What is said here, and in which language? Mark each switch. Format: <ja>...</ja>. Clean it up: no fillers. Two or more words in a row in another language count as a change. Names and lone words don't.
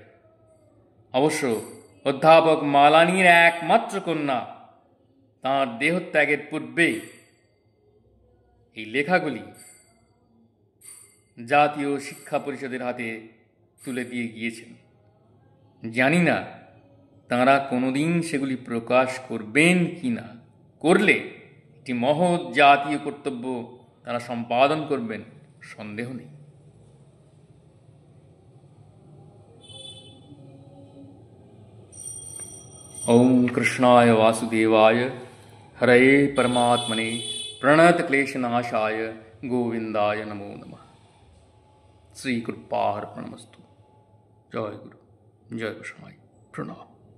<bn>অবশ্য অধ্যাপক মালানির একমাত্র কন্যা তাঁর দেহত্যাগের পূর্বে এই লেখাগুলি জাতীয় শিক্ষা পরিষদের হাতে তুলে দিয়ে গিয়েছেন। জানি না তাঁরা কোনোদিন সেগুলি প্রকাশ করবেন কি না। করলে একটি মহৎ জাতীয় কর্তব্য তারা সম্পাদন করবেন, সন্দেহ নেই।</bn> <sa>ओम कृष्णाय वासुदेवाय हरे परमात्मने प्रणत क्लेशनाशाय गोविंदाय नमो नमः। श्री कृपार्पणमस्तु। जय गुरु, जय गोसाई, प्रणाम।</sa>